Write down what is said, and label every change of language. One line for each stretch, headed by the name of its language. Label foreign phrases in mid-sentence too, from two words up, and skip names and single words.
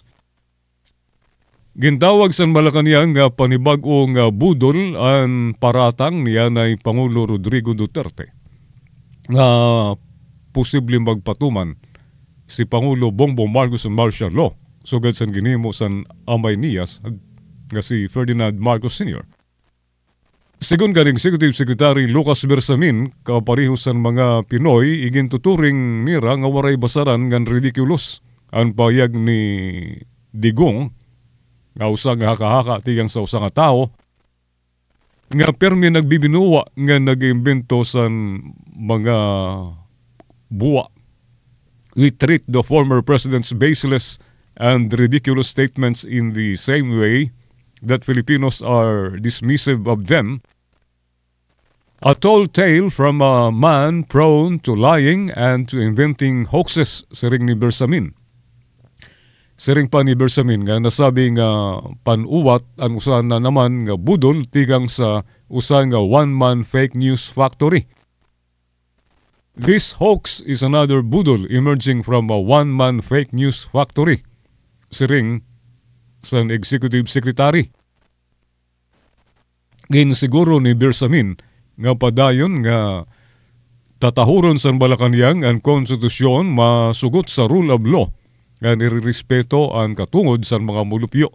Waray: Gintawag san Malacanang nga panibag-o nga budol ang paratang niya na Pangulo Rodrigo Duterte nga posibleng magpatuman si Pangulo Bongbong Marcos sa
English: martial law
Waray: sugad san ginhimo san amay niyas nga si Ferdinand Marcos Sr. Sigon kaning
English: Executive Secretary
Waray: Lucas Bersamin, kaparehos san mga Pinoy, igintuturing nira nga waray basaran ngan ridiculous ang payag ni Digong nga usa nga haka-haka tigang sa usa nga tao nga permi nagbibinuwa nga nag-imbento san mga buwa.
English: We treat the former president's baseless and ridiculous statements in the same way that Filipinos are dismissive of them. A tall tale from a man prone to lying and to inventing hoaxes,
Waray: siring ni Bersamin. Siring pa ni Bersamin nga nasabi nga panuwat ang usa na naman nga budol tigang sa usa nga
English: one-man fake news factory. This hoax is another budol emerging from a one-man fake news factory,
Waray: siring sa
English: Executive Secretary.
Waray: Ginsiguro ni Bersamin nga padayon nga tatahuron sa Malacanang ang konstitusyon masugot sa
English: rule of law
Waray: nga nirerespeto ang katungod sa mga mulupyo.